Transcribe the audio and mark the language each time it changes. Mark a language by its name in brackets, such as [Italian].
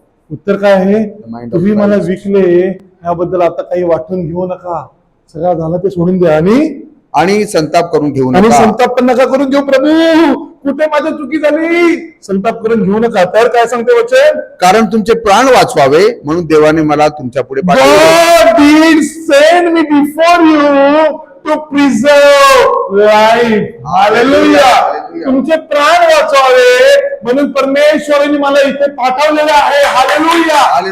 [Marathi] उत्तर काय आहे, तुम्ही मला विकले याबद्दल आता काही वाटून घेऊ नका, सगळं झालं ते सोडून द्या. आणि संताप करून घेऊ आणि नका. संताप पण नका करून घेऊ. प्रभू कुठे माझी चुकी झाली, संताप करून घेऊ नका. तर काय सांगते वचन, कारण तुमचे प्राण वाचवावे म्हणून देवाने मला तुमच्या पुढे पाठवले. [English] God did send me before you to preserve life. Hallelujah. [Marathi] तुमचे प्राण वाचवावे म्हणून परमेश्वराने मला इथे पाठवलेलं आहे. हालेलुया.